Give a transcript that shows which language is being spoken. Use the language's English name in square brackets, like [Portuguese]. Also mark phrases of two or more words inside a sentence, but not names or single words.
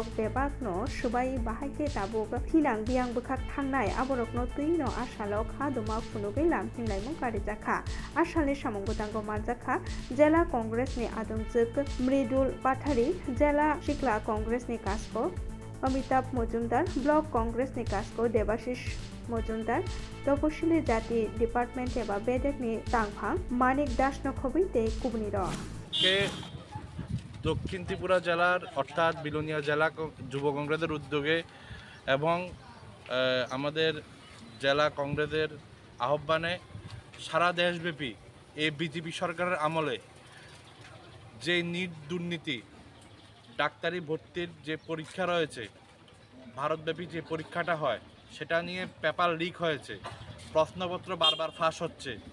[Kok Borok] बेबागनो सुबाय बाहायके दाबुक थिनां बियां बोखाक थांनाय आबरकनो तैनो आसालो खादुमा फुनुगै लामफिनलायमुं कारि जाखा आसालनि सामुंगुदांगो मानजाखा जिल्ला कांग्रेसनि आदंजोक मृदुल पाठारी जिल्ला सिक्ला कांग्रेसनि कासको अमिताभ मजुमदार ब्लक कांग्रेसनि कासको देबाशिष मजुमदार तपशिली जाति डिपार्टमेंट एबा बेदेकनि तांफां मानिक दास नखबैते कुबनि र [Bangla] के दक्षिण त्रिपुरा জেলার অর্থাৎ বিলোনিয়া জেলা যুব কংগ্রেসের উদ্যোগে এবং আমাদের জেলা কংগ্রেসের আহ্বানে সারা দেশব্যাপী এই বিজেপি সরকারের আমলে যে নিট দুর্নীতি ডাক্তারি ভর্তির যে পরীক্ষা রয়েছে ভারতব্যাপী যে পরীক্ষাটা হয় সেটা নিয়ে পেপার লিক হয়েছে প্রশ্নপত্র বারবার ফাঁস হচ্ছে